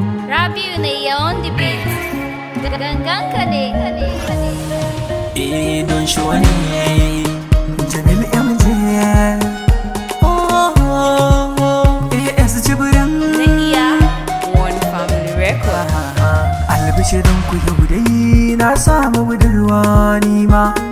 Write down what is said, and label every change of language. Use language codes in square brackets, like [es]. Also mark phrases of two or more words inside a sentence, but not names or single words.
[ha] Rabiu ne ya [en] on the beat. [ha] Gangan ka ne. Eh, don shi wani. Jamil M J. Oh, oh, oh. A S Jibrin. Na iya. One Family Record. Albishirin ku yau dai na samu budurwa ni ma.